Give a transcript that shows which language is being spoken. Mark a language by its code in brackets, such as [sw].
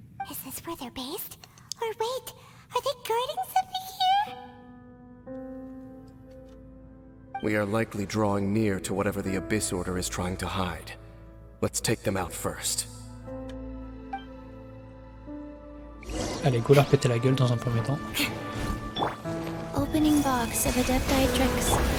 [en] Is this where they're based? Or wait, are they guarding something here? We are likely drawing near to whatever the Abyss Order is trying to hide. Let's take them out first. [fr] Allez, go leur péter la gueule dans un premier temps. [en] Opening box of Adepti tricks.